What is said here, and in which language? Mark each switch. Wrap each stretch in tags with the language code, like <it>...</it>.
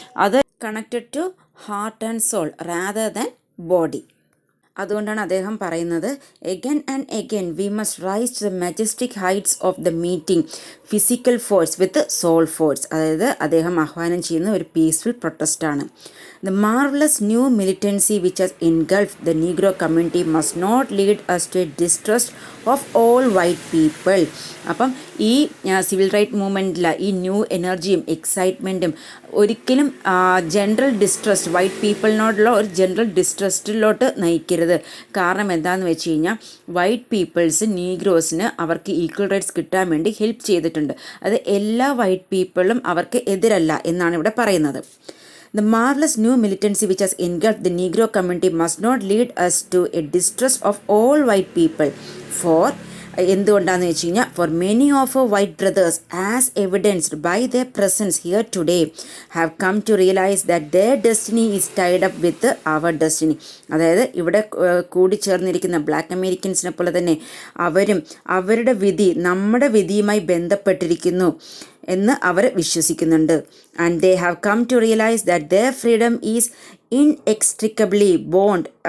<en>അത് connected to heart and soul rather than body.</en> <ml>അതുകൊണ്ടാണ് അദ്ദേഹം പറയുന്നത്</ml> <en>Again and again we must rise to the majestic heights of the meeting physical force with soul force.</en> <ml>അതായത് അദ്ദേഹം ആഹ്വാനം ചെയ്യുന്ന ഒരു peaceful പ്രൊട്ടസ്റ്റാണ്.</ml> <en>The marvelous new militancy which has engulfed the Negro community must not lead us to a distrust of all white people.</en> <ml>അപ്പം ഈ civil right മൂവ്മെൻറ്റിൽ ഈ new എനർജിയും എക്സൈറ്റ്മെൻറ്റും ഒരിക്കലും ജനറൽ ഡിസ്ട്രസ്റ്റ്, വൈറ്റ് പീപ്പിളിനോടുള്ള ഒരു ജനറൽ ഡിസ്ട്രസ്റ്റിലോട്ട് നയിക്കരുത്. കാരണം എന്താണെന്ന് വെച്ച് കഴിഞ്ഞാൽ വൈറ്റ് പീപ്പിൾസ് നീഗ്രോസിന് അവർക്ക് ഈക്വൽ റൈറ്റ്സ് കിട്ടാൻ വേണ്ടി ഹെൽപ്പ് ചെയ്തിട്ടുണ്ട്. അത് എല്ലാ വൈറ്റ് പീപ്പിളും അവർക്ക് എതിരല്ല എന്നാണ് ഇവിടെ പറയുന്നത്.</ml> <en>The marvelous new militancy which has engulfed the Negro community must not lead us to a distrust of all white people. For</en> <ml>എന്തുകൊണ്ടാണെന്ന് വെച്ച് കഴിഞ്ഞാൽ</ml> <en>for many of our white brothers as evidenced by their presence here today have come to realize that their destiny is tied up with our destiny.</en> <ml>അതായത് ഇവിടെ കൂടിച്ചേർന്നിരിക്കുന്ന black അമേരിക്കൻസിനെ പോലെ തന്നെ അവരും അവരുടെ വിധി നമ്മുടെ വിധിയുമായി ബന്ധപ്പെട്ടിരിക്കുന്നു എന്ന് അവർ വിശ്വസിക്കുന്നുണ്ട്.</ml> <en>And they have come to realize that their freedom is inextricably bond.</en>